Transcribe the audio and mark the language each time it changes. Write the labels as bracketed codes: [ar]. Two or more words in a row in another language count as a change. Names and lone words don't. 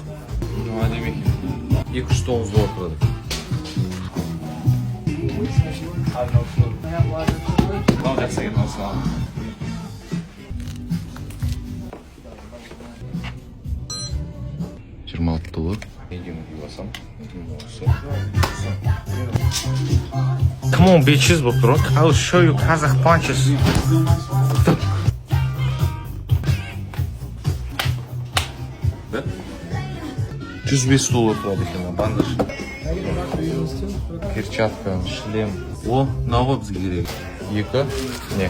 [kk] Адеме $209 тұрады. Мынау жақсы екен, осыны алып. $26. Неден басам. [en] Come on bitches, [kk] болып тұр. [en] I'll show you Kazakh punches. [kk] $105 тұрады екен, бандаж. Перчатка, шлем. О, мынауға бізге керек. 2. Не?